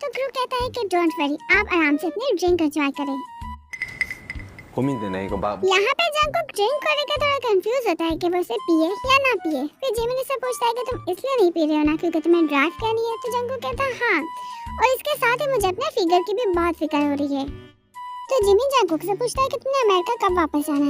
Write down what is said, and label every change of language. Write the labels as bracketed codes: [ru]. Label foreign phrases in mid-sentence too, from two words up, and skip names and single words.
[hi] तो क्रू कहता है कि [en] don't worry, [hi] आप आराम से अपनी ड्रिंक एंजॉय करें। [ko] 고민되네 이거 막 [hi] यहाँ पे जंगकुक ड्रिंक को लेकर थोड़ा कंफ्यूज होता है कि वो उसे पिए या ना पिए। फिर जिमिन से पूछता है कि तुम इसलिए नहीं पी रहे हो ना क्योंकि तुम्हें ड्राइव करनी है। तो जंगकुक कहता है हाँ, और इसके साथ ही मुझे अपने फिगर की भी बहुत फिक्र हो रही है। तो जिमिन जंगकुक से पूछता है कि तुमने अमेरिका कब वापस जाना है।